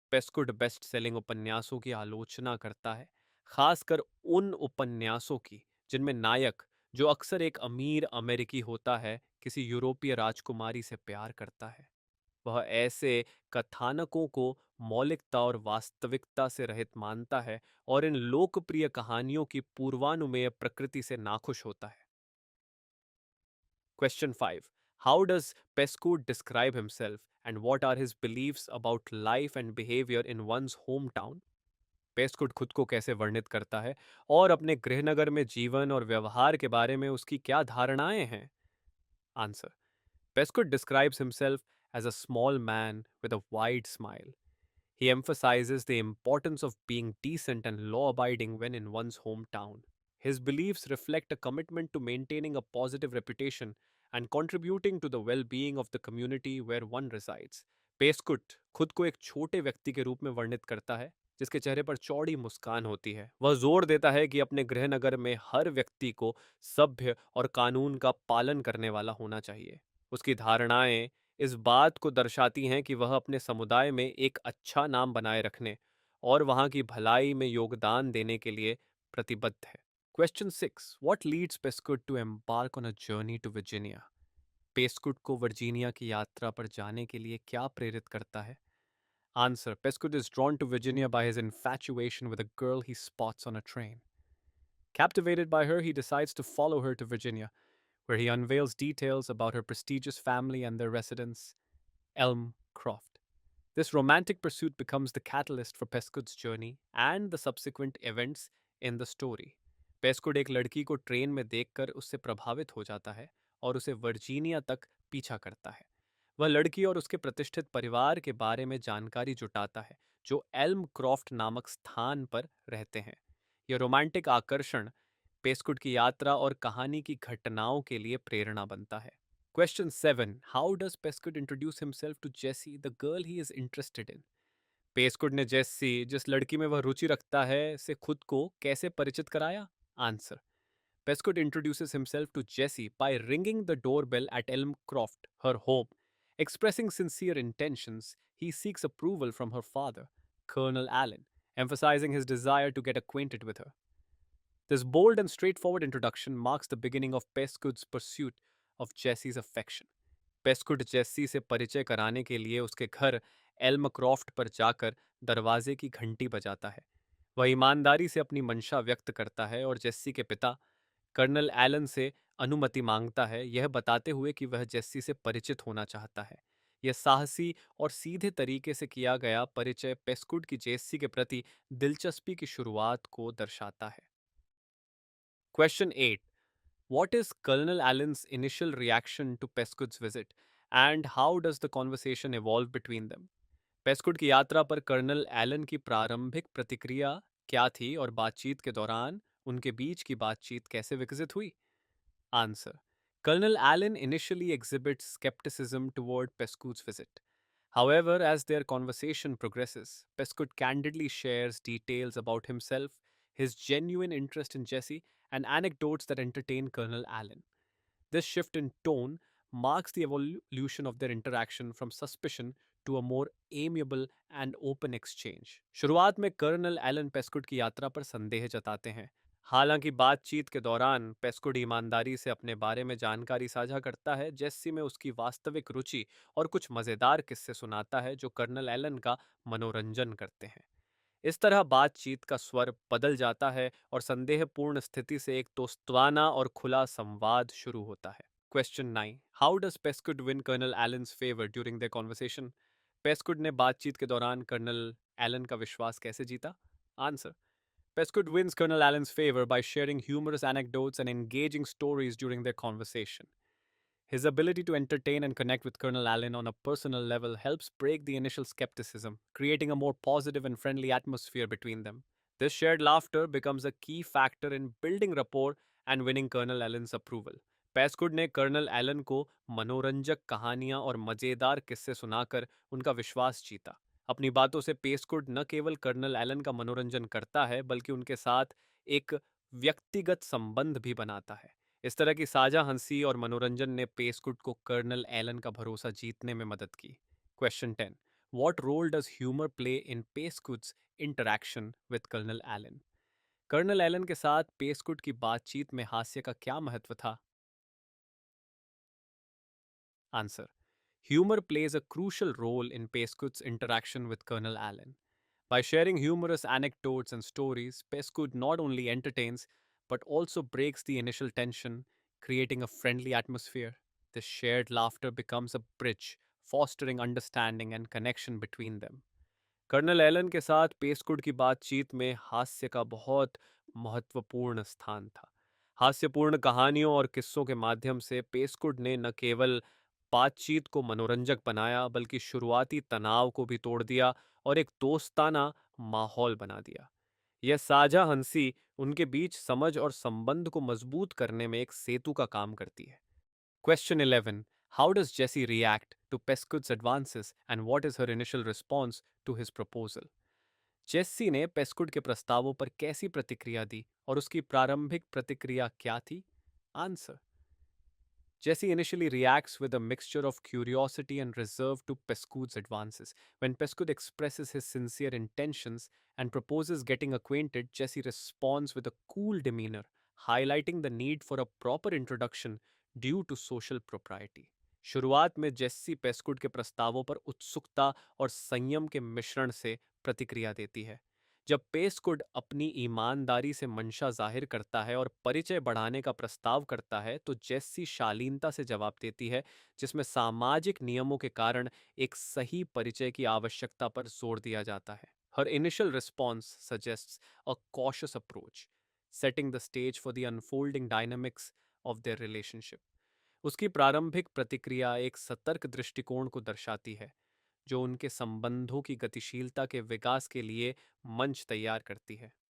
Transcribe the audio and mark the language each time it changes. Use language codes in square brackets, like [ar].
[hi] पेस्कुड best selling उपन्यासों की आलोचना करता है, खासकर उन उपन्यासों की जिनमें नायक, जो अक्सर एक अमीर अमेरिकी होता है, किसी यूरोपीय राजकुमारी से प्यार करता है। वह ऐसे कथानकों को मौलिकता और वास्तविकता से रहित मानता है और इन लोकप्रिय कहानियों की पूर्वानुमेय प्रकृति से नाखुश होता है। [en] Question 5। How does Pescud describe himself and what are his believes about life and behaviour in one's home town? [hi] पेस्कुट खुद को कैसे वर्णित करता है और अपने गृहनगर में जीवन और व्यवहार के बारे में उसकी क्या धारणाएं हैं? [en] Answer. Pescud describes himself as a small man with a wide smile. He emphasizes the importance of being decent and law abiding when in one's hometown. His beliefs reflect a commitment to maintaining a positive reputation and contributing to the well being of the community where one resides. [hi] पेस्कुट खुद को एक छोटे व्यक्ति के रूप में वर्णित करता है, जिसके चेहरे पर चौड़ी मुस्कान होती है। वह जोर देता है कि अपने गृहनगर में हर व्यक्ति को सभ्य और कानून का पालन करने वाला होना चाहिए। उसकी धारणाएं इस बात को दर्शाती हैं कि वह अपने समुदाय में एक अच्छा नाम बनाए रखने और वहां की भलाई में योगदान देने के लिए प्रतिबद्ध है। [en] Question 6। What leads Pescud to embark on a journey to Virginia? [hi] पेस्कुड को वर्जीनिया की यात्रा पर जाने के लिए क्या प्रेरित करता है? [en] Answer. Pescud is drawn to Virginia by his infatuation with a girl he spots on a train. Captivated by her, he decides to follow her to Virginia, where he unveils details about her prestigious family and their residence, Elm Croft. This romantic pursuit becomes the catalyst for Pescud's journey and the subsequent events in the story. [hi] पेस्कुड एक लड़की को train में देखकर उससे प्रभावित हो जाता है और उसे वर्जीनिया तक पीछा करता है। वह लड़की और उसके प्रतिष्ठित परिवार के बारे में जानकारी जुटाता है, जो एल्म क्रॉफ्ट नामक स्थान पर रहते हैं। यह रोमांटिक आकर्षण पेस्कुड की यात्रा और कहानी की घटनाओं के लिए प्रेरणा बनता है। [en] Question 7, how does Pescud introduce himself to Jessie the girl he is interested in? [hi] पेस्कुड ने जेसी, जिस लड़की में वह रुचि रखता है, से खुद को कैसे परिचित कराया? [en] Answer, Pescud introduces himself to Jessie by ringing the doorbell at Elmcroft, her home. Expressing sincere intentions, he seeks approval from her father, Colonel Allen, emphasizing his desire to get acquainted with her. This bold and straightforward introduction marks the beginning of Pescud's pursuit of Jessie's affection. [hi] पेस्कुड Jessie से परिचय कराने के लिए उसके घर एल्मक्रॉफ्ट पर जाकर दरवाजे की घंटी बजाता है। वह ईमानदारी से अपनी मंशा व्यक्त करता है और जेस्सी के पिता कर्नल एलन से अनुमति मांगता है, यह बताते हुए कि वह जेस्सी से परिचित होना चाहता है। यह साहसी और सीधे तरीके से किया गया परिचय पेस्कुड की जेस्सी के प्रति दिलचस्पी की शुरुआत को दर्शाता है। [en] Question 8, What is Colonel Allen's initial reaction to Pescud's visit, and how does the conversation evolve between them? [hi] पेस्कुड की यात्रा पर कर्नल एलन की प्रारंभिक प्रतिक्रिया क्या थी और बातचीत के दौरान उनके बीच की बातचीत कैसे विकसित हुई? [en] Answer, Colonel Allen initially exhibits skepticism toward Pescud's visit. However, as their conversation progresses, Pescud candidly shares details about himself, his genuine interest in Jesse, and anecdotes that entertain Colonel Allen. This shift in tone marks the evolution of their interaction from suspicion to a more amiable and open exchange. [hi] शुरुआत में colonel Elon पेस्कुड की यात्रा पर संदेह जताते हैं। हालांकि बातचीत के दौरान पेस्कुड ईमानदारी से अपने बारे में जानकारी साझा करता है, जेस्सी में उसकी वास्तविक रुचि और कुछ मज़ेदार किस्से सुनाता है जो कर्नल एलन का मनोरंजन करते हैं। इस तरह बातचीत का स्वर बदल जाता है और संदेहपूर्ण स्थिति से एक दोस्ताना और खुला संवाद शुरू होता है। [en] Question 9, how does Pescud win Colonel Allen's favour during the conversation? [hi] पेस्कुड ने बातचीत के दौरान कर्नल एलन का विश्वास कैसे जीता? [en] Answer, Pescud wins Colonel Allen's favor by sharing humorous anecdotes and engaging stories during their conversation. His ability to entertain and connect with Colonel Allen on a personal level helps break the initial skepticism, creating a more positive and friendly atmosphere between them. This shared laughter becomes a key factor in building rapport and winning Colonel Allen's approval. [hi] पेस्कुड ने colonel Elon को मनोरंजक कहानियां और मजेदार किस्से सुनाकर उनका विश्वास जीता। अपनी बातों से पेस्कुड न केवल कर्नल एलन का मनोरंजन करता है, बल्कि उनके साथ एक व्यक्तिगत संबंध भी बनाता है। इस तरह की साझा हंसी और मनोरंजन ने पेस्कुड को कर्नल एलन का भरोसा जीतने में मदद की। [en] Question 10, What role does humor play in Pescud's interaction with Colonel Allen? [hi] Colonel Elon के साथ पेस्कुड की बातचीत में हास्य का क्या महत्व था? [en] Answer, Humor plays a crucial role in Pescud's interaction with Colonel Allen. By sharing humorous anecdotes and stories, Pescud not only entertains but also breaks the initial tension, creating a friendly atmosphere. This shared laughter becomes a bridge, fostering understanding and connection between them. [hi] Colonel Elon के साथ पेस्कुड की बातचीत में हास्य का बहुत महत्वपूर्ण स्थान था। हास्यपूर्ण कहानियों और किस्सों के माध्यम से पेस्कुड ने न केवल बातचीत को मनोरंजक बनाया, बल्कि शुरुआती तनाव को भी तोड़ दिया और एक दोस्ताना माहौल बना दिया। यह साझा हंसी उनके बीच समझ और संबंध को मजबूत करने में एक सेतु का काम करती है। [en] Question 11, how does Jessie react to Pescud's advances and what is her initial response to his proposal? [hi] Jessie ने पेस्कुड के प्रस्तावों पर कैसी प्रतिक्रिया दी और उसकी प्रारंभिक प्रतिक्रिया क्या थी? [en] Answer, Jesse initially reacts with a mixture of curiosity and reserve to Pescud's advances. When Pescud expresses his sincere intentions and proposes getting acquainted, Jesse responds with a cool demeanor, highlighting the need for a proper introduction due to social propriety. [hi] शुरुआत में Jessie पेस्कुड के प्रस्तावों पर उत्सुकता और संयम के मिश्रण से प्रतिक्रिया देती है। जब पेस्कुड अपनी ईमानदारी से मंशा जाहिर करता है और परिचय बढ़ाने का प्रस्ताव करता है, तो जेस्सी शालीनता से जवाब देती है, जिसमें सामाजिक नियमों के कारण एक सही परिचय की आवश्यकता पर जोर दिया जाता है। [en] Her initial response suggests a cautious approach, setting the stage for the unfolding dynamics of their relationship. [hi] उसकी प्रारंभिक प्रतिक्रिया एक सतर्क दृष्टिकोण को दर्शाती है, जो उनके संबंधों की गतिशीलता के विकास के लिए मंच तैयार करती है।